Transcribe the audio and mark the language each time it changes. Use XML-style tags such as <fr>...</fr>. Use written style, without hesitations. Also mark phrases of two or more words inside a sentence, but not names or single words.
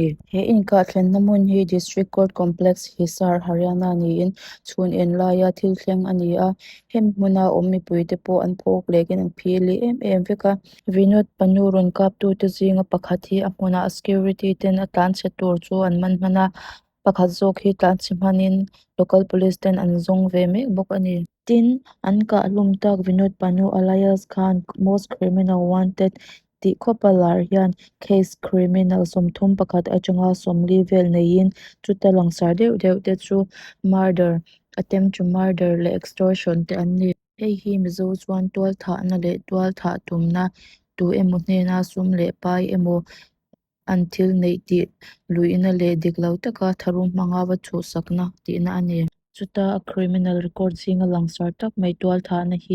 <lus>he inka thlenna mun hi</lus> <en>district court complex</en> <lus>Hisar Haryana niin chhun en laia thil thleng ani a hem hmuna awmi puite pawh an phok lekin an phili em veka Vinod Panu ron kap tu te zinga pakhat hi a hmuna security ten a tlan che tur chu an man hmana pakhat zawk hi tlan chimhanin</lus> <en>local police</en> <lus>ten an zong ve mek bawk ani tin an ka lum tak Vinod Panu alias Khan</lus> <en>most criminal wanted</en> <lus>tih khawpalar hian</lus> <en>case criminal</en> <lus>somthum pakhat atanga somli vel neiin chuta langsar deuh deuh te chu</lus> <en>murder attempt to murder</en> <lus>le extortion te an ni hei hi mizo chuan tual thah na le tual thah tumna tu emaw hnen a sum le pai emaw an thil nei tih luina le diklo taka tharum hmanga wa thu sakna tihna ani chuta a</lus> <en>criminal record</en> <lus>zinga langsar tak mai tual thah na hi</lus>